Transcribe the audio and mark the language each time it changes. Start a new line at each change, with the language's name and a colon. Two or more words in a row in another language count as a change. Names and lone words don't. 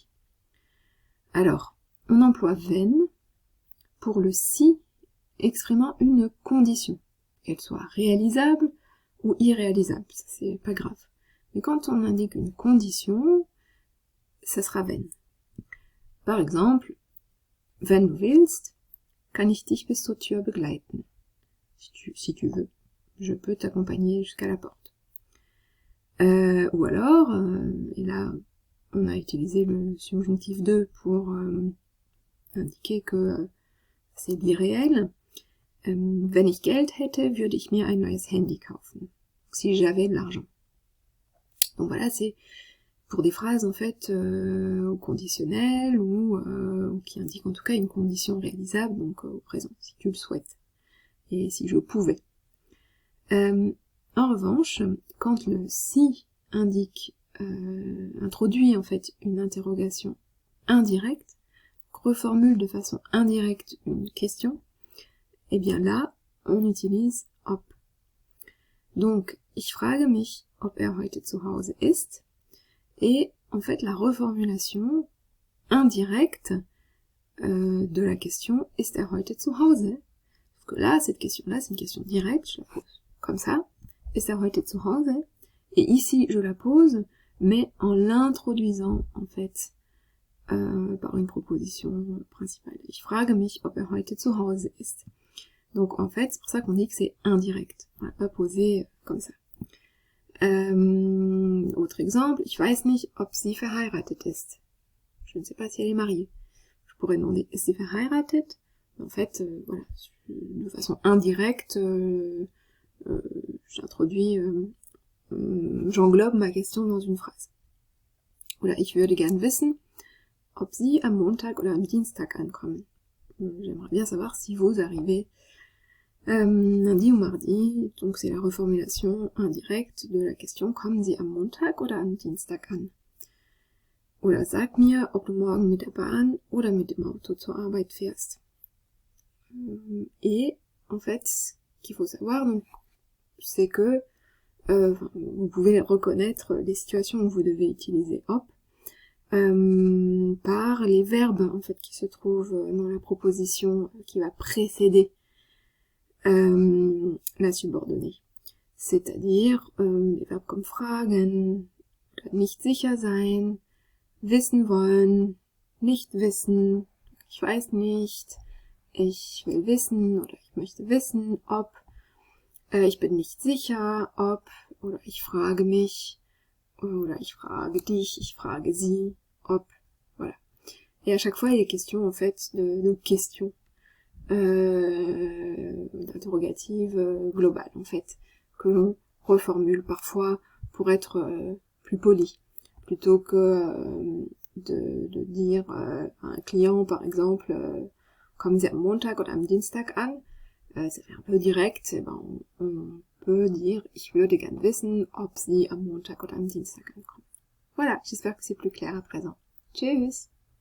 French: Alors, on emploie wenn pour le si exprimant une condition, qu'elle soit réalisable ou irréalisable, ça c'est pas grave. Mais quand on indique une condition, ça sera wenn. Par exemple,
German: wenn du willst, kann ich dich bis zur Tür begleiten.
French: Si tu veux, je peux t'accompagner jusqu'à la porte. Ou alors, et là, on a utilisé le subjonctif de pour indiquer que c'est l'irréel.
German: Wenn ich Geld hätte, würde ich mir ein neues Handy kaufen.
French: Si j'avais de l'argent. Donc voilà, c'est pour des phrases en fait au conditionnel ou qui indiquent en tout cas une condition réalisable, donc au présent, si tu le souhaites, et si je pouvais. En revanche, quand le si indique, introduit en fait une interrogation indirecte, reformule de façon indirecte une question, et bien là, on utilise ob. Donc,
German: ich frage mich, ob heute zu Hause ist,
French: et en fait la reformulation indirecte de la question
German: ist heute zu Hause?
French: Parce que là, cette question-là, c'est une question directe, je la pose comme ça,
German: ist heute zu Hause?
French: Et ici, je la pose, mais en l'introduisant en fait par une proposition principale.
German: Ich frage mich, ob heute zu Hause ist.
French: Donc en fait, c'est pour ça qu'on dit que c'est indirect. On va pas poser comme ça. Autre exemple,
German: ich weiß nicht, ob sie verheiratet ist.
French: Je ne sais pas si elle est mariée. Je pourrais demander, est-ce verheiratet? En fait, voilà, de façon indirecte, j'introduis, j'englobe ma question dans une phrase.
German: Oder ich würde gern wissen, ob sie am Montag oder am Dienstag ankommen.
French: J'aimerais bien savoir si vous arrivez lundi ou mardi, donc c'est la reformulation indirecte de la question
German: kommen Sie am Montag oder am Dienstag an? Oder sag mir, ob du morgen mit der Bahn oder mit dem Auto zur Arbeit fährst.
French: Et en fait, ce qu'il faut savoir, donc, c'est que vous pouvez reconnaître les situations où vous devez utiliser op par les verbes en fait qui se trouvent dans la proposition qui va précéder la subordonnée. C'est-à-dire les verbes comme
German: fragen, nicht sicher sein, wissen wollen, nicht wissen, ich weiß nicht, ich will wissen oder ich möchte wissen, ob, ich bin nicht sicher, ob, oder ich frage mich, oder ich frage dich, ich frage sie, ob,
French: voilà. Et à chaque fois, il est question en fait de questions. D'interrogative globale en fait, que l'on reformule parfois pour être plus poli, plutôt que de dire à un client par exemple
German: kommen Sie am Montag oder am Dienstag an,
French: ça fait un peu direct, et ben on peut dire
German: ich würde gern wissen, ob Sie am Montag oder am Dienstag ankommen.
French: Voilà, j'espère que c'est plus clair à présent.
German: Tschüss!